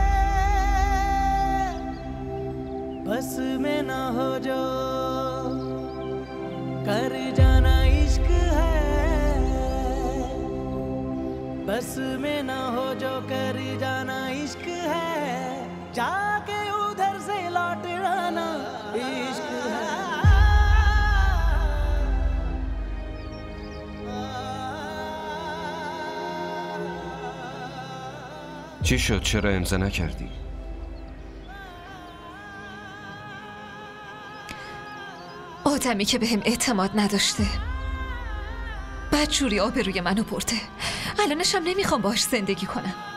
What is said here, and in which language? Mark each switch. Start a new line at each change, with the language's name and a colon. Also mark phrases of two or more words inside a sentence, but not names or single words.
Hindi: बस में ना हो जो कर जाना इश्क है, बस में ना हो जो कर जाना इश्क है, जाके उधर से लौट आना इश्क है।
Persian: چی شد؟ چرا امضا نکردی؟ آدمی که بهم اعتماد نداشته بدجوری آبروی منو برده، الانش هم نمیخوام باهاش زندگی کنم.